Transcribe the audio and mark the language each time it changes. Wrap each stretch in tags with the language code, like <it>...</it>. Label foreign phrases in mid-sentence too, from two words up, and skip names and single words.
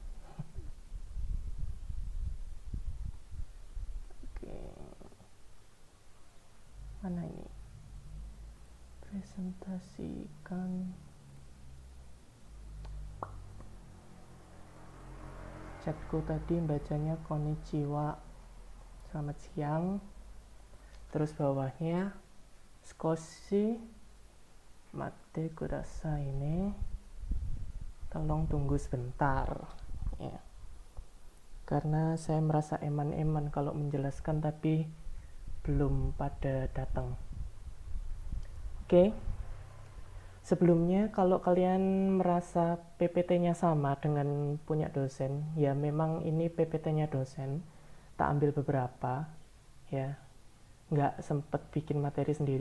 <id>Oke, mana ini? Presentasikan. Chatku tadi bacanya konnichiwa, selamat siang. Terus bawahnya</id> <ja>少し待ってくださいね,</ja> <id>tolong tunggu sebentar ya. Karena saya merasa eman-eman kalau menjelaskan tapi belum pada datang. Oke. Sebelumnya kalau kalian merasa PPT-nya sama dengan punya dosen, ya memang ini PPT-nya dosen, tak ambil beberapa, ya nggak sempet bikin materi sendiri.</id>